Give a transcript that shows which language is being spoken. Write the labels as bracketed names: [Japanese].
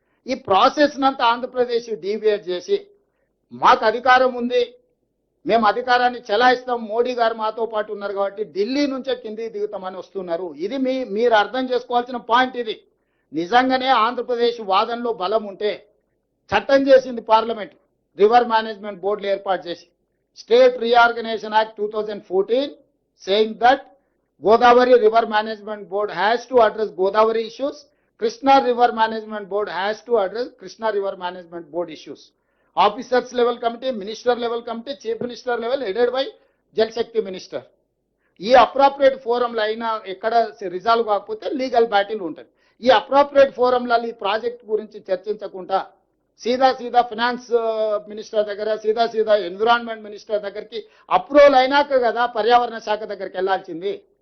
[Telugu] ఈ process నంతా Andhra Pradesh deviate చేసి మాకు అధికారం ఉంది, మేము అధికారాన్ని చెలాయిస్తాం, మోడీ గారు మాతో పాటు ఉన్నారు కాబట్టి ఢిల్లీ నుంచే కిందికి దిగుతామని వస్తున్నారు. ఇది మీరు అర్థం చేసుకోవాల్సిన పాయింట్. ఇది నిజంగానే ఆంధ్రప్రదేశ్ వాదనలో బలం ఉంటే చట్టం చేసింది పార్లమెంట్, రివర్ మేనేజ్మెంట్ బోర్డులు ఏర్పాటు చేసి. [English] State reorganisation act 2014 saying that Godavari River Management Board has to address Godavari issues, Krishna River Management Board has to address Krishna River Management Board issues. Officers level committee, minister level committee, chief minister level headed by Jal Shakti minister. [Telugu] ఈ appropriate ఫోరంలో అయినా ఎక్కడ resolve కాకపోతే legal battle ఉంటుంది. ఈ appropriate ఫోరంలలో ఈ project గురించి చర్చించకుండా సీదా finance minister దగ్గర, సీదా ఎన్విరాన్మెంట్ మినిస్టర్ దగ్గరికి అప్రూవల్ అయినాక కదా పర్యావరణ శాఖ దగ్గరికి వెళ్లాల్సింది.